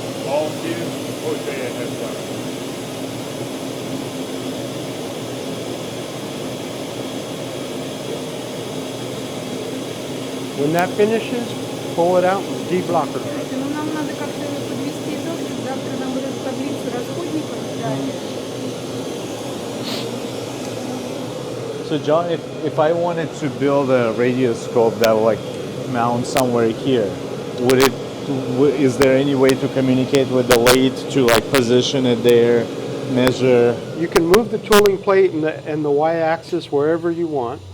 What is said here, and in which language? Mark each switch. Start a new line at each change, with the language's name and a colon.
English: All two, Hosea has done. When that finishes, pull it out and de-blocker.
Russian: Ну, нам надо как-то подвести итог, чтобы завтра нам вот эту таблицу расходников дали.
English: So John, if I wanted to build a radioscope that would like mount somewhere here, would it? Is there any way to communicate with the lathe to like position it there, measure? You can move the tooling plate and the y-axis wherever you want.